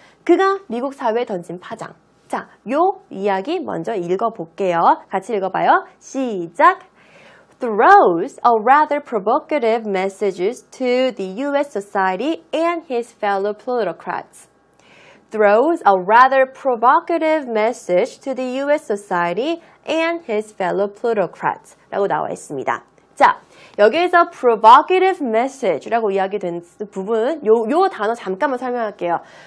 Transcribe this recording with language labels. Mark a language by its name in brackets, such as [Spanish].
[Korean] 그가 미국 사회에 던진 파장. 자, 요 이야기 먼저 읽어볼게요. 같이 읽어봐요. 시작! [English] Throws a rather provocative messages to the U.S. society and his fellow plutocrats. Throws a rather provocative message to the U.S. society and his fellow plutocrats [Korean] 라고 나와 있습니다. 자, 여기에서 [English] provocative message [Korean] 라고 이야기된 부분, 요 단어 잠깐만 설명할게요.